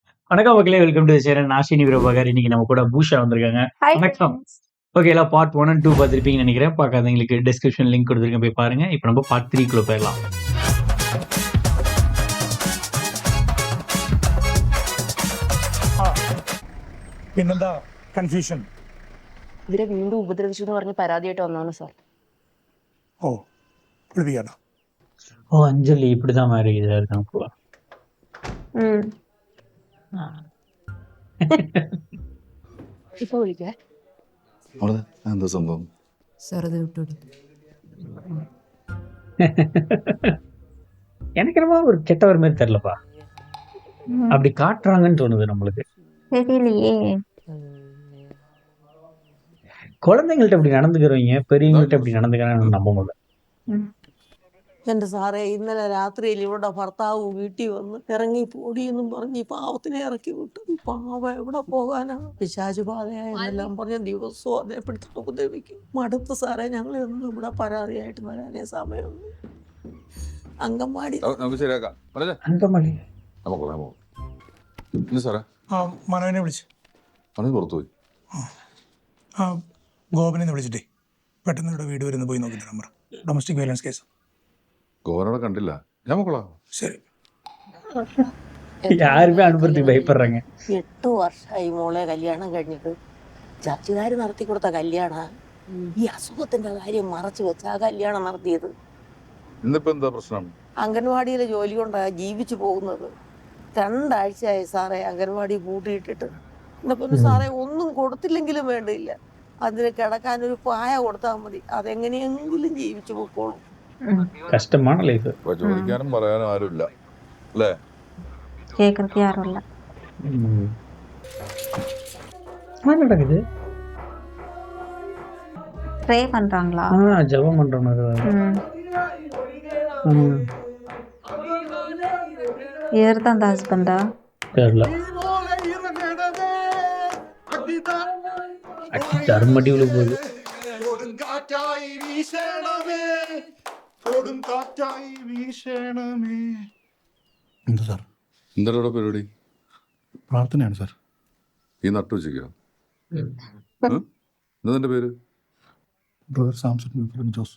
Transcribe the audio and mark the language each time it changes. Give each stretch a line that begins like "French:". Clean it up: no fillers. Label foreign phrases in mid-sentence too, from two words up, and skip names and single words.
Tamil: வணக்கம் மக்களே,
English: welcome to channel.
Tamil: நான் ஸ்ரீனி பிரபாகர். இன்னைக்கு நம்ம கூட பூஷா வந்திருக்காங்க. ஹாய் வணக்கம். ஃப்ரெண்ட்ஸ். ஓகே, எல்லாம்
English: part 1 and 2
Tamil: பார்த்துருப்பீங்கன்னு நினைக்கிறேன். பார்க்காதவங்களுக்கு
English: description link
Tamil: கொடுத்துருக்கேன், போய் பாருங்க. இப்போ நம்ம பார்ட் 3 போயிடலாம்.
Malayalam: പിന്നെന്താ കൺഫ്യൂഷൻ? ഇവരെ വീണ്ടും ഉപദ്രവിച്ചു എന്ന് പറഞ്ഞ് പരാതിയായിട്ട് വന്നാണ് സാർ. ഓ വിളിപ്പിക്കാട്ടോ.
Tamil: ஓ, அஞ்சலி இப்படிதான் மாதிரி இதாக இருக்காங்க போல.
Malayalam: ഇപ്പൊ വിളിക്കേ എന്താ സംഭവം? സാർ അത് വിട്ടോടി.
Tamil: எனக்கு என்னமோ ஒரு கெட்டவர் மாதிரி தெரியலப்பா. அப்படி காட்டுறாங்கன்னு தோணுது நம்மளுக்கு. தெரியலையே. குழந்தைங்கள்ட்ட இப்படி நடந்துக்கிறவங்க பெரியவங்கள்ட்ட இப்படி നടந்துக்கிறான்னு നம்ப முடியல.
Malayalam: എൻ്റെ സാറേ, ഇന്നലെ രാത്രിയിൽ ഇവിടെ ഭർത്താവ് വീട്ടിൽ വന്ന് ഇറങ്ങി പോടിയെന്നും പറഞ്ഞ് ഈ പാവത്തിനെ ഇറക്കി വിട്ടു. ഈ പാവ എവിടെ പോകാനാണ്? പിശാചു ബാധയായെന്നെല്ലാം പറഞ്ഞ ദിവസവും അതേ പിടിച്ചിട്ട് ഉപദ്രവിക്കും. മടുത്ത് സാറേ, ഞങ്ങളൊന്നും ഇവിടെ പരാതിയായിട്ട് വരാനേ സമയമുള്ളൂ. അങ്കൻവാടി നമുക്ക് ശരിയാക്കാം. അങ്കമാലി സാറേ ആ മനോനെ വിളിച്ച് അവന് പുറത്തു പോയി. ആ ഗോപനെ വിളിച്ചിട്ടേ പെട്ടെന്ന് ഇവിടെ വീട് വരുന്ന പോയി നോക്കി തരാൻ പറ.
English: domestic violence case.
Malayalam: ഗോവനോടെ കണ്ടില്ല, ഞാൻ മക്കളാ. ശരി.
Tamil: யாருமே அனுப்புறதுக்கு பயப்படுறாங்க.
Malayalam: 8 വർഷമായി മോളെ കല്യാണം കഴിഞ്ഞിട്ട്. ചർച്ചുകാർ നടത്തി കൊടുത്ത കല്യാണ. ഈ അസുഖത്തിന്റെ കാര്യം മറച്ചു വെച്ചാ കല്യാണം നടത്തിയത്. ഇന്നിപ്പോ എന്താ പ്രശ്നം? അംഗൻവാടിയിലെ ജോലി കൊണ്ടാ ജീവിച്ചു പോകുന്നത്. 2 ആഴ്ചയായി സാറേ അംഗൻവാടി പൂട്ടിയിട്ടിട്ട്. എന്നിട്ട് സാറേ ഒന്നും കൊടുത്തില്ലെങ്കിലും വേണ്ടില്ല, അതിന് കിടക്കാനൊരു പായ കൊടുത്താൽ മതി, അതെങ്ങനെയെങ്കിലും ജീവിച്ചു പോയിക്കോളും.
Tamil: கஷ்டமான லைஃப்.
Malayalam: ചോദിക്കാനും പറയാനും ആരുമില്ല അല്ലേ?
Tamil: கேட்கறதுக்கு யாரும் இல்ல. என்ன நடக்குது? ப்ரே பண்றாங்களா? ஜெபம் பண்றோம். இவர் தான் ஹஸ்பண்டா? தெரியல. தர்மடி உள்ள போகுது.
Malayalam: എന്താ സാർ? എന്താ പരിപാടി? പ്രാർത്ഥനയാണ് സാർ. ഈ നട്ടു വെച്ചിക്കോ? എന്താ നിന്റെ പേര്? ബ്രദർ സാംസൺ ജോസ്.